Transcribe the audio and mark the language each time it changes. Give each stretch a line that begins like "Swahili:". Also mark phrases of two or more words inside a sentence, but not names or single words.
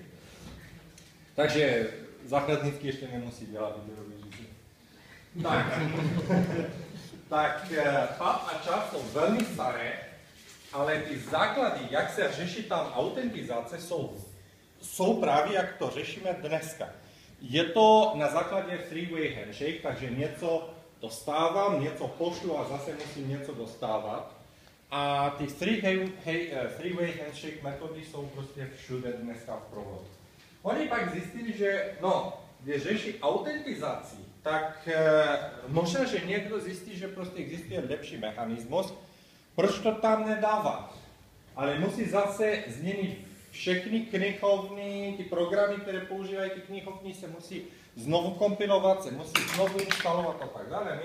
Czech: Takže základníky ještě nemusí dělat výběrový řízení. Tak PAP a CHAP jsou velmi staré, ale ty základy, jak se řeší tam autentizace, jsou právě, jak to řešíme dneska. Je to na základě
English: three-way handshake,
Czech: takže něco dostávám, něco pošlu a zase musím něco dostávat. A ty
English: three-way handshake
Czech: metody jsou prostě všude dneska v provozu. Oni pak zjistili, že když řeší autentizaci, tak možná, že někdo zjistí, že prostě existuje lepší mechanismus, proč to tam nedávat. Ale musí zase změnit všechny knihovny, ty programy, které používají ty knihovny, se musí znovu kompilovat, se musí znovu instalovat a tak dále.